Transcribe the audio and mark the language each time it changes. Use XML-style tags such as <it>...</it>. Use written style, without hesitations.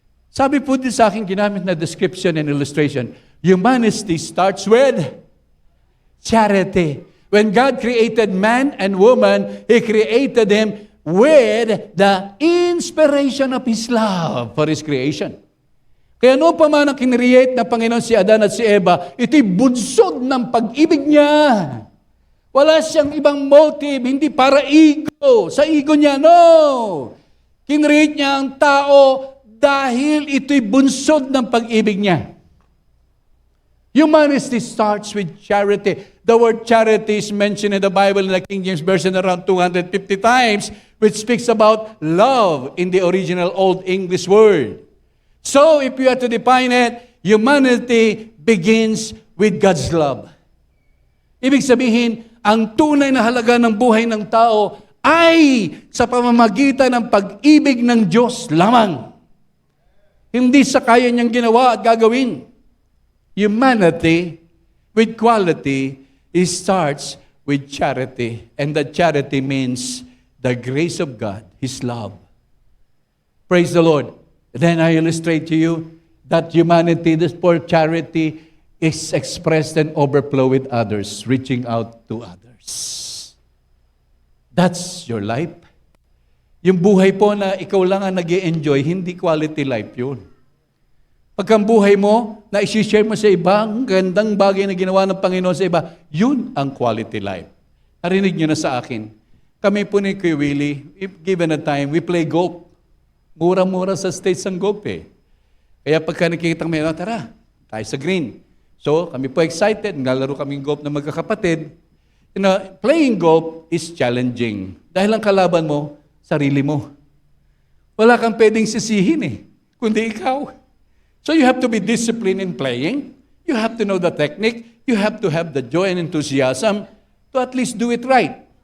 <tl>Sabi po din sa akin, ginamit na description and illustration,</tl> <en>humanity starts with charity. When God created man and woman, He created them with the inspiration of His love for His creation.</en> <tl>Kaya ano pa man ang kinreate na Panginoon si Adan at si Eva, ito'y bunsod ng pag-ibig niya. Wala siyang ibang motive, hindi para ego. Sa ego niya, no. Kinreate niya ang tao dahil ito'y bunsod ng pag-ibig niya.</tl> <en>Humanity starts with charity. The word charity is mentioned in the Bible in the King James Version around 250 times, which speaks about love in the original Old English word. So, if you are to define it, humanity begins with God's love.</en> <tl>Ibig sabihin, ang tunay na halaga ng buhay ng tao ay sa pamamagitan ng pag-ibig ng Diyos lamang. Hindi sa kaya niyang ginawa at gagawin.</tl> <en>Humanity with quality, it starts with charity. And that charity means the grace of God, His love. Praise the Lord. Then I illustrate to you that humanity, this for charity, is expressed and overflow with others, reaching out to others. That's your life.</en> <tl>Yung buhay po na ikaw lang ang nag-i-enjoy, hindi quality life yun. Pagka ang buhay mo, na isi-share mo sa iba, ang gandang bagay na ginawa ng Panginoon sa iba, yun ang quality life. Narinig nyo na sa akin. Kami po ni Kuya Willie,</tl> <en>if given a time, we play golf.</en> <tl>Mura-mura sa States ang golf eh. Kaya pagka nakikita kami, tara, tayo sa green. So, kami po excited, naglalaro kaming golf na magkakapatid.</tl> <en>You know, playing golf is challenging.</en> <tl>Dahil ang kalaban mo, sarili mo. Wala kang pwedeng sisihin eh, kundi ikaw.</tl> <en>So you have to be disciplined in playing. You have to know the technique. You have to have the joy and enthusiasm to at least do it right.</en>